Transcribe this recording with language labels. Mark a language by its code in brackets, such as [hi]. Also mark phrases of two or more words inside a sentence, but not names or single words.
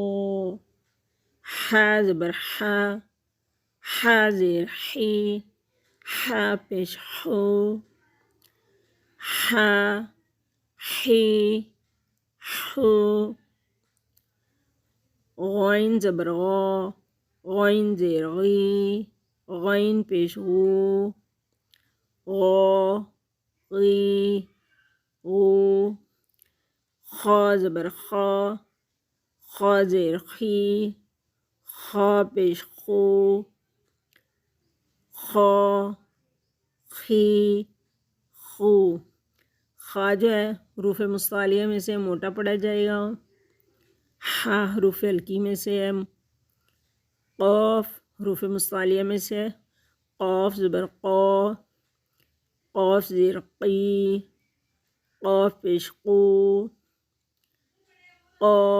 [ur] حا زبر حا، حا زیر حی، حا پیش ہو، حا حی ہو۔ غین زبر غا، غین زیر غی، غین پیش غو، غا غی غو۔ خا زبر خا، خا زیر خی، خا پیش خو، خا خی خو۔ خا جو ہے حروف مستعلیہ میں سے موٹا پڑھا جائے گا، ہا حروف حلقی میں سے ہے قاف حروف مستعلیہ میں سے ہے، قاف زبر قا، قاف زیر قی، قاف پیش قو، قا